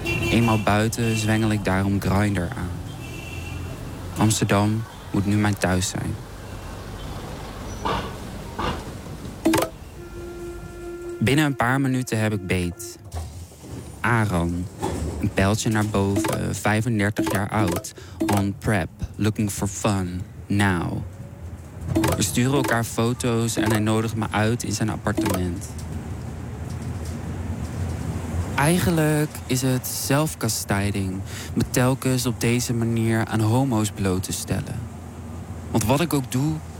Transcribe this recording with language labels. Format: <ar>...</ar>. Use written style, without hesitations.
<nl>Eenmaal buiten zwengel ik daarom Grindr aan. Amsterdam moet nu mijn thuis zijn. Binnen een paar minuten heb ik beet. Aaron, een pijltje naar boven, 35 jaar oud.</nl> <en>On prep, looking for fun, now.</en> <nl>We sturen elkaar foto's en hij nodigt me uit in zijn appartement. Eigenlijk is het zelfkastijding me telkens op deze manier aan homo's bloot te stellen. Want wat ik ook doe,</nl>